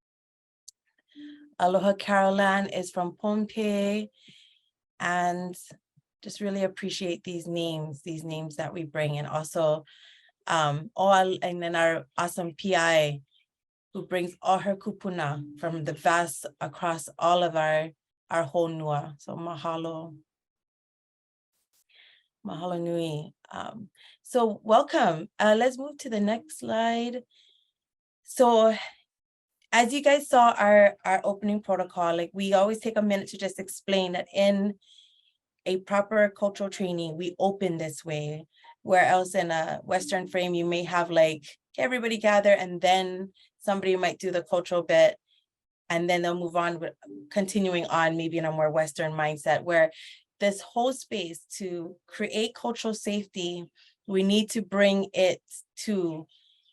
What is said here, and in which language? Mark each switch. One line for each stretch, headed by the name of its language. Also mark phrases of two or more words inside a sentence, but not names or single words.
English: Aloha Carolann is from Pohnpei, and just really appreciate these names that we bring, and also and then our awesome PI who brings all her kupuna from the vast across all of our honua.
Hawaiian: So mahalo. Mahalo nui.
English: So welcome. Let's move to the next slide. So as you guys saw our opening protocol, like we always take a minute to just explain that in a proper cultural training, we open this way, where else in a Western frame, you may have like everybody gather and then somebody might do the cultural bit and then they'll move on with continuing on maybe in a more Western mindset, where this whole space to create cultural safety, we need to bring it to